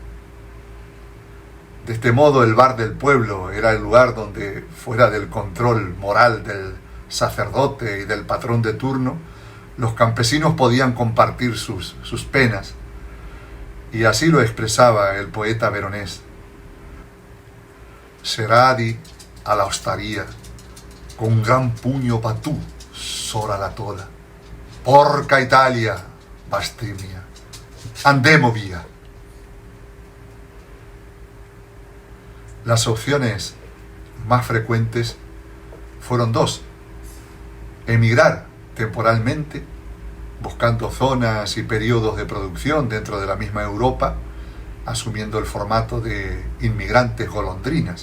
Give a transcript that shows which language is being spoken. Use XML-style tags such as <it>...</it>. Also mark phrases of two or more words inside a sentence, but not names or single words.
<es>De este modo, el bar del pueblo era el lugar donde, fuera del control moral del sacerdote y del patrón de turno, los campesinos podían compartir sus penas, y así lo expresaba el poeta veronés:</es> <vec>Seradi alla ostaria, con un gran puño patú, sora la toda. Porca Italia, bastimia, andemo via.</vec> <es>Las opciones más frecuentes fueron dos: emigrar temporalmente, buscando zonas y periodos de producción dentro de la misma Europa, asumiendo el formato de inmigrantes golondrinas.</es>